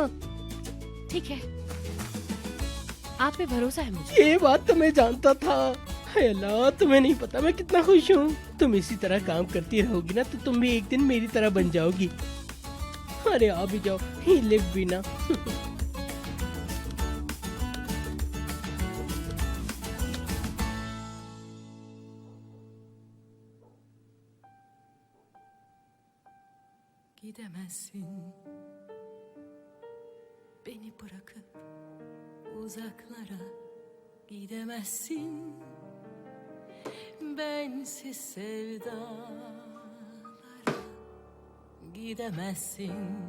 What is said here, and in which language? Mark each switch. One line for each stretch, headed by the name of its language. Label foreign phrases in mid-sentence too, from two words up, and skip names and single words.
Hindi: ठीक है, आप पे भरोसा है मुझे। ये बात तो मैं जानता था। हाय अल्लाह, तुम्हें नहीं पता मैं कितना खुश हूँ। तुम इसी तरह काम करती रहोगी ना तो तुम भी एक दिन मेरी तरह बन जाओगी। अरे आ भी जाओ, ही लिव भी ना।
Turkish: Gidemezsin beni bırakıp uzaklara, gidemezsin bensiz sevdalara, gidemezsin.